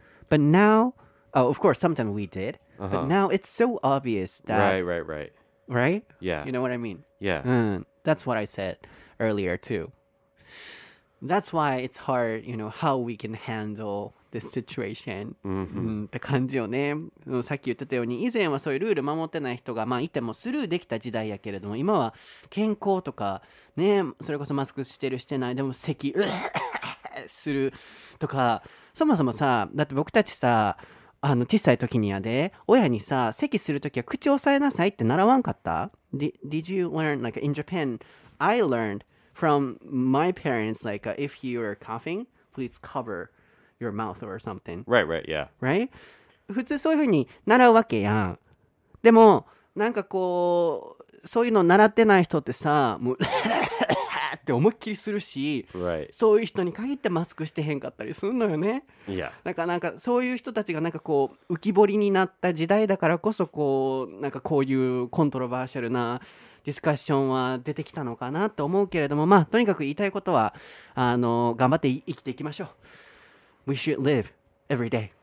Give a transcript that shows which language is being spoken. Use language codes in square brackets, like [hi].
[en] But now, of course, sometimes we did, but now it's so obvious that Right. Yeah. You know what I mean? Yeah. That's what I said earlier too. That's why it's hard, how we can handle this situation. [ja] って感じよね。さっき言ってたように、以前はそういうルール守ってない人がいてもスルーできた時代やけれども、今は健康とかね、それこそマスクしてるしてないでも咳するとか、そもそもさ、だって僕たちさ、小さい時にやで、親にさ、咳する時は口を押さえなさいって習わんかった？ [en] Did you learn, like in Japan, I learned from my parents, like if you are coughing, please cover your mouth or something. Right, yeah. Right? [ja] 普通そういう風に習うわけやん。でも、なんかこう、そういうの習ってない人ってさ、もうって思いっきりするし、 [en] Right. [ja] そういう人に限ってマスクしてへんかったりするのよね。 [en] Yeah. [ja] なんかそういう人たちがなんかこう浮き彫りになった時代だからこそなんかこういうコントロバーシャルなディスカッションは出てきたのかなと思うけれども、とにかく言いたいことは頑張って生きていきましょう。 [en] We should live every day.